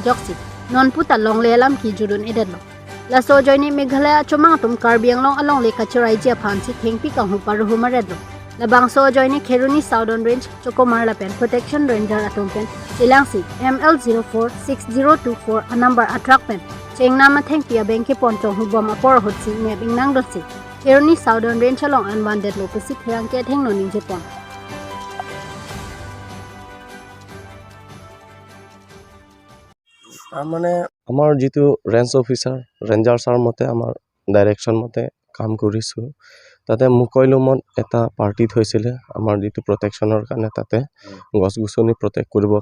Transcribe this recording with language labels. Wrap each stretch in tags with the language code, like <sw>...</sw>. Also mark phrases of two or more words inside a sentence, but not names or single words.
<mjw>joksi non puta long le alam ki judun edel lo la so joini Meghalaya chomang atom Karbiang long along le kachurai je aphan si thengpi ka hu paru humared lo la bangso joini Kheruni Southern Range Chokomar la pen Protection Ranger atom pen Silangsi ML046024 a number attract pen chengna ma thengpia benki ponchong hu bom apor hotsi ne bingnang dotsi Kheruni Southern Range along unwanted lo pasi therang ke theng no ning je pon</mjw> <as>মানে আমাৰ যেটো</as> <en>range officer ranger</en> <as>ছাৰ মতে আমাৰ ডাইৰেকশ্যন মতে কাম কৰিছোঁ তাতে মুকৈলুমত এটা পাৰ্টি থৈছিলে আমাৰ যেটো প্ৰটেকশ্যনৰ কাৰণে তাতে গছ গছনি প্ৰটেক্ট কৰিবৰ</as>